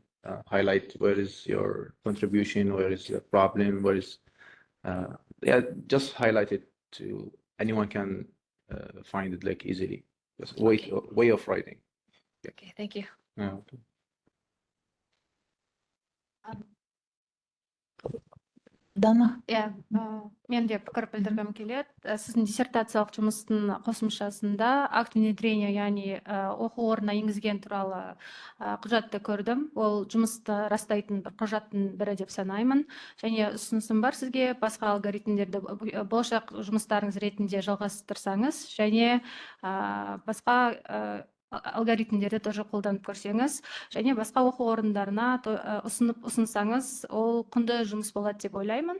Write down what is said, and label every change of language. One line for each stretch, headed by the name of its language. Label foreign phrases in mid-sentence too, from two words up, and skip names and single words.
English: Highlight where is your contribution, where is the problem, where is yeah, just highlight it to anyone can find it like easily. Just way of writing. Okay, thank you. Yeah, okay. Dana.
Kazakh: Иә, мен де пікір білдіргім келеді. Сіздің диссертациялық жұмыстың қосымшасында
Russian: акт внедрения,
Kazakh: яғни оқу орнына енгізген туралы құжатты көрдім. Ол жұмысты растайтын бір құжаттың бірі деп санаймын. Және ұсынысым бар сізге басқа алгоритмдерді болашақ жұмыстарыңыз ретінде жалғастырсаңыз, және басқа алгоритмдерді тоже қолданып көрсеңіз, және басқа оқу орындарына ұсынсаңыз, ол құнды жұмыс болады деп ойлаймын.